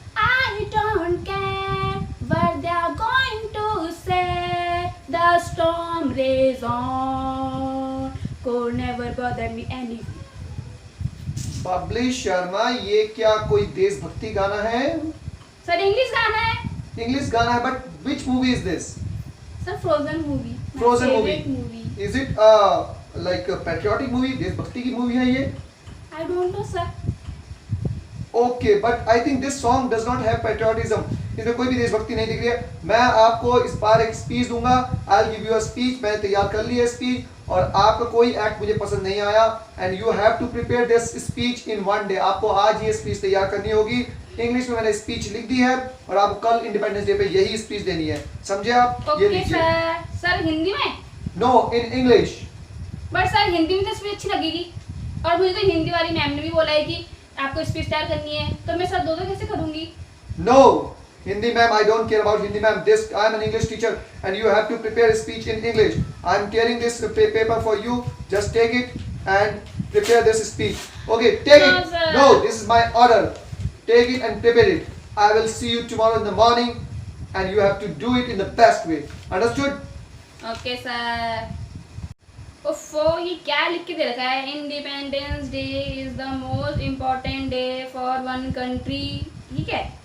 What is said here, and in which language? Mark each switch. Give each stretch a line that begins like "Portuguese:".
English: I don't care what they are going to say. The storm rages on, could never bother me anyway.
Hindi: Bubbly Sharma, ये क्या कोई देशभक्ति गाना है? Sir, English गाना है. English गाना है,
English: but which movie is this? Sir, Frozen movie. My Frozen favorite movie. Is it like a patriotic movie?
Hindi: देशभक्ति की movie है ये?
English: I don't know, sir. Okay, but I think this song does not have patriotism.
Hindi: इसमें कोई भी देशभक्ति नहीं दिख रही है. मैं आपको इस बार एक स्पीच दूंगा.
English: I'll give you a speech.
Hindi: मैंने तैयार कर ली है स्पीच और आपका कोई एक्ट मुझे पसंद नहीं आया.
English: And you have to prepare this speech in one day.
Hindi: आपको आज ये स्पीच तैयार करनी होगी. इंग्लिश में मैंने स्पीच लिख दी है और आपको कल इंडिपेंडेंस डे पे यही स्पीच देनी है. समझे आप? ये
English: Okay,
Hindi: लीजिए.
English: sir.
Hindi: Sir, हिंदी में?
English: No, in English. But sir,
Hindi: Hindi में तो स्पीच अच्छी लगेगी. और मुझे तो हिंदी वाली मैम ने भी बोला है कि आपको स्पीच तैयार करनी है. तो मैं सर दो कैसे करूँगी?
English: No, Hindi ma'am, I don't care about Hindi ma'am. This I am an English teacher and you have to prepare a speech in English. I am carrying this paper for you. Just take it and prepare this speech. Okay, take No, it. sir. No, this is my order. Take it and prepare it. I will see you tomorrow in the morning and you have to do it in the best way. Understood? Okay, sir.
Hindi: ओफो, ये क्या लिख के दे रखा है?
English: Independence day is the most important day for one country.
Hindi: ठीक है.